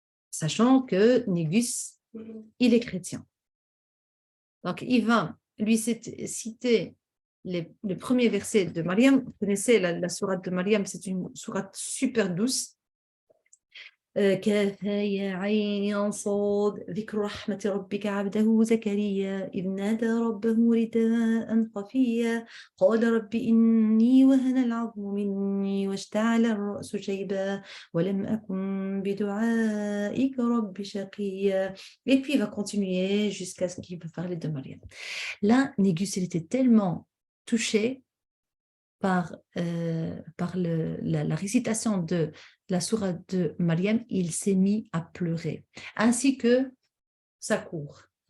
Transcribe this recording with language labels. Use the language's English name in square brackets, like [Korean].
[French] Sachant que Négus, il est chrétien. Donc, il va lui citer le premier verset de Maryam. Vous connaissez la sourate de Maryam, c'est une sourate super douce. [Arabic] كافها يا عين صاد ذكر رحمة ربك عبده زكريا إذ نادى ربه نداء خفيا قال رب إني وهن العظم مني واشتعل الرأس شيبا ولم أكن بدعائك رب شقيا. [French] Et puis il va continuer jusqu'à ce qu'il va parler de Maryam. Là, Négus, il était tellement touché par la récitation de la sourate de Maryam, il s'est mis à pleurer, ainsi que sa cour.